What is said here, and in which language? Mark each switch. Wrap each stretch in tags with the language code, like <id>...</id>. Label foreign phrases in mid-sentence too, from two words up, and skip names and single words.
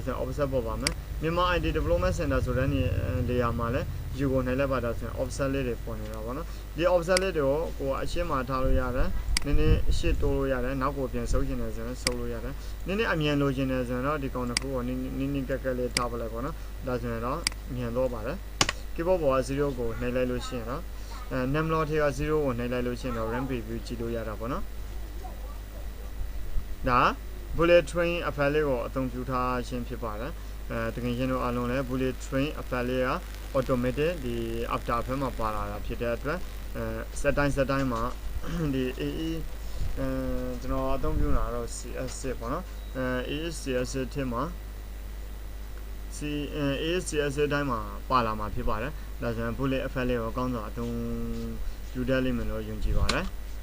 <my>ဆိုရင် offset ပေါ်ပါမယ်မြန်မာ IT Development Center ဆိုတဲ့နေရာမှာလည်း U ကိုနှိပ်လိုက်ပါဒါဆိုရင် offset လေးတွေပေါ်နေတာပေါ့နော်ဒီ offset လေးတွေကိုအရှင်းမှာထားလို့ရတယ်နည်းနည်းအရှင်းတိုးလို့ရတယ်နောက်ကိုပြန်ဆုပ်ချင်တယ်ဆိုရင်ဆုပ်လို့ရတယ်နည်းနည်းအမြန်လိုချင်တယ်ဆိုရင်တော့ဒီကောင်တစ်ခုကိုနည်းကက်ကက်လေးထားပလိုက်ပေါ့နော်ဒါဆိုရင်တော့မြန်တော့ပါတယ် keyboard ပေါ်က0ကိုနှိပ်လိုက်လို့ရှိရင်တော့</my> <en>name log</en> <my>ထဲက0ကိုနှိပ်လိုက်လို့ရှိရင်တော့</my> <en>RAM preview</en> <my>ကြည့်လို့ရတာပေါ့နော် ဒါ</my> <en>bullet train effect</en> <my>လေးကိုအသုံးပြုထားခြင်းဖြစ်ပါတယ်တကယ်ချင်းတို့အားလုံးလည်း</my> <en>bullet train effect</en> <my>လေးက automatic ဒီ</my> <en>after effect</en> <my>မှာပါလာတာဖြစ်တဲ့အတွက်</my> <en>set time</en> <my>မှာဒီ AE ကျွန်တော်အသုံးပြုတာတော့ CS ပေါ့နော်ASCS ထဲမှာASCS တိုင်းမှာပါလာမှာဖြစ်ပါတယ်ဒါဆိုရင်</my> <en>bullet effect</en> <my>လေးကိုအကောင်းဆုံးအသုံးပြုတတ်လိမ့်မယ်လို့ယုံကြည်ပါတယ်</my>